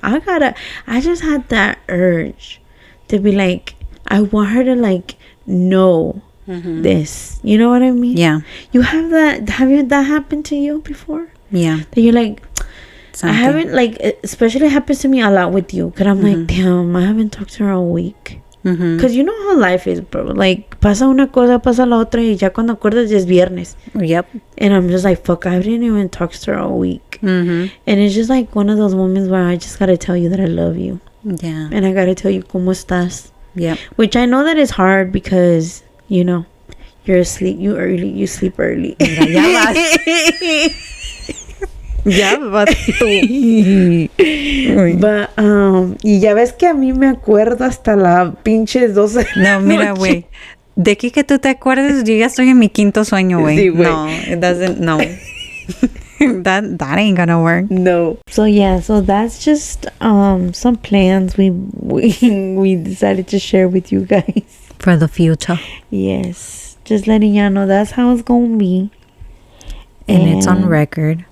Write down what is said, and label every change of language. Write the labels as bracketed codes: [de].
[en] I just had that urge to be like, I want her to like know this. You know what I mean? Yeah. You have that. Have that happened to you before? Yeah. That you're like, something. I haven't, like, especially it happens to me a lot with you. Because I'm like, damn, I haven't talked to her all week. Because you know how life is, bro. [es] Like, pasa una cosa, pasa la otra, y ya cuando acuerdas ya es viernes. [en] Yep. And I'm just like, fuck, I didn't even talk to her all week. And it's just like one of those moments where I just gotta tell you that I love you. Yeah. And I gotta tell you [es] cómo estás. [en] Yep. Which I know that is hard because, you know, you're asleep, you sleep early. [es] Ya vas tú. But, y ya ves que a mí me acuerdo hasta la pinche 12. No, mira, güey. De aquí que tú te acuerdes, yo ya estoy en mi quinto sueño, güey. [en] Sí, no, it doesn't, no. that ain't gonna work. No. So yeah, so that's just some plans we decided to share with you guys. For the future. Yes. Just letting y'all know that's how it's gonna be. And it's on record.